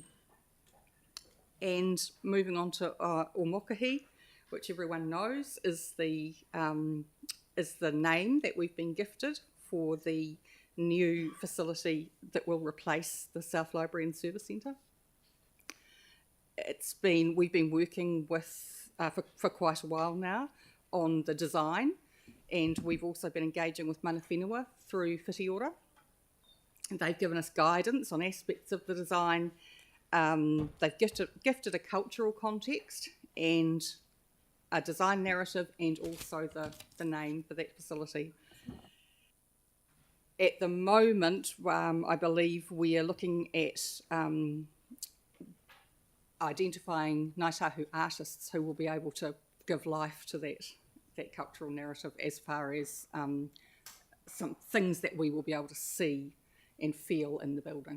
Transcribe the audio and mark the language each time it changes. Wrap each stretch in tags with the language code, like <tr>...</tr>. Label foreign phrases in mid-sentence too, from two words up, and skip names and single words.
<en>And moving on to Omokahi, which everyone knows is the name that we've been gifted for the new facility that will replace the South Library and Service Centre. We've been working with for quite a while now on the design, and we've also been engaging with</en> <mi>mana whenua</mi> <en>through Whiti Ora. They've given us guidance on aspects of the design. They've gifted a cultural context and a design narrative, and also the name for that facility. At the moment, I believe we are looking at identifying Ngāi Tahu artists who will be able to give life to that cultural narrative, as far as some things that we will be able to see and feel in the building.</en>